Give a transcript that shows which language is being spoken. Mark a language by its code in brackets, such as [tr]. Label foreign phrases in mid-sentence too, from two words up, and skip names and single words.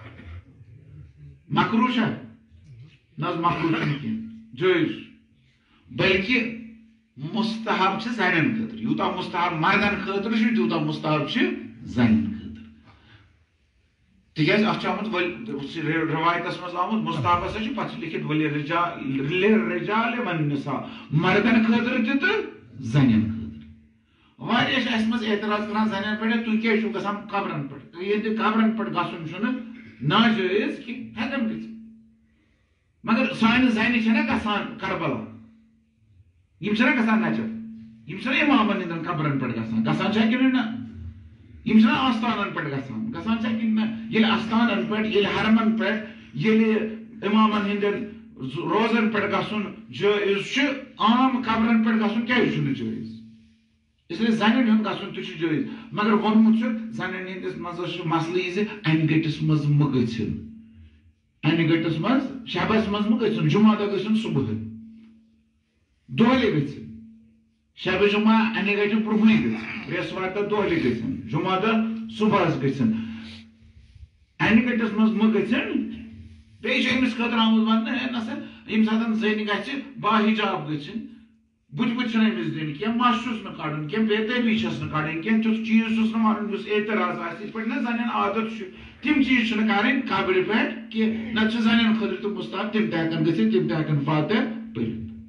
[ks] مکروہ چھا نہ مکروہ چھُنہٕ کینٛہہ جٲیز بلکہ مستحب چھ زنین خاطر یوتاہ مستحب مردن خاطر چھ تیوتاہ مستحب چھ زنین خاطر تکیاز اتھ چھ آمت روایتس مز آمت مستحب ہسا چھ پتہ لکھت [ar] للرجال والنساء [ks] مردن خاطر تہ تہ زنین خاطر واریاہ اس مز اعتراض کران زنین پہ تھی کیا گھان قبرن پہ یہ قبرن پہ گھن ناجائز کہ ہیکن گھت مگر سانہ زنہ چھنا گھان کربلا یم چھنا گھان نجف یم چھنا امامن ہندن قبرن پہ گھان چھا کن نا یم چھنا آستانن پہ گھان چھا کن نا یل آستانن پہ یل حرمن پہ یل امامن ہندن روزن پہ گھن جائز عام قبرن پہ گھن کیازِ چھُنہٕ جائز اس لیے زنین ہند گھن تہ جائز مگر وونمت زنین ہندس مز مسئلہ یہ ان گٹس مز مگھن ان گٹس مز شبس مز مگھن جمعہ دہ گھن صبح دہلے گھن شب جمعہ ان گٹہ برونہے گھن بریسوار دہ دہلے گھن جمعہ دہ صبح گھن ان گٹس مز مگھن بیٚیہِ چھُ أمِس خٲطرٕ آمُت وننہٕ نسا ییٚمہِ ساتہٕ زٔنۍ گژھِ باحجاب گژھِنۍ بُتھِ چھُنہٕ أمِس دِنۍ کینٛہہ مس چھُس نہٕ کڑُن کینٛہہ بےتٲبی چھس نہٕ کڑٕنۍ کینٛہہ تیُتھ چیٖز چھُس نہٕ وَنُن یُس اعتراض آسہِ یِتھ پٲٹھۍ نہ زنٮ۪ن عادت چھُ تِم چیٖز چھِنہٕ کَرٕنۍ قبرِ پٮ۪ٹھ کینٛہہ نتہٕ چھِ زنٮ۪ن خٲطرٕ تہِ مستحب تِم تہِ ہٮ۪کن گٔژھِتھ تِم تہِ ہٮ۪کن فاتحہ پٔرِتھ